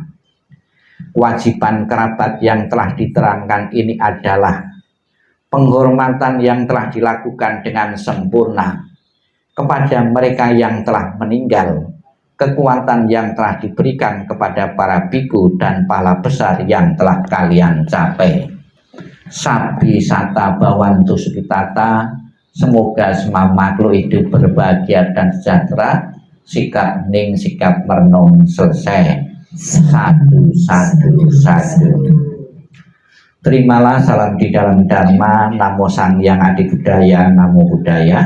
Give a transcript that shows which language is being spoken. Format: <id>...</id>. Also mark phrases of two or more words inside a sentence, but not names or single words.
<id>Kewajiban kerabat yang telah diterangkan ini adalah penghormatan yang telah dilakukan dengan sempurna kepada mereka yang telah meninggal, kekuatan yang telah diberikan kepada para biku dan pahala besar yang telah kalian capai.</id> <pi>Sabi sata bawantu sukitata,</pi> <id>semoga semua makhluk hidup berbahagia dan sejahtera. Sikap hening, sikap merenung selesai. Satu. Terimalah salam di dalam Dharma.</id> <pi>Namo Sang Hyang Adi Budaya, Namo Buddhaya.</pi>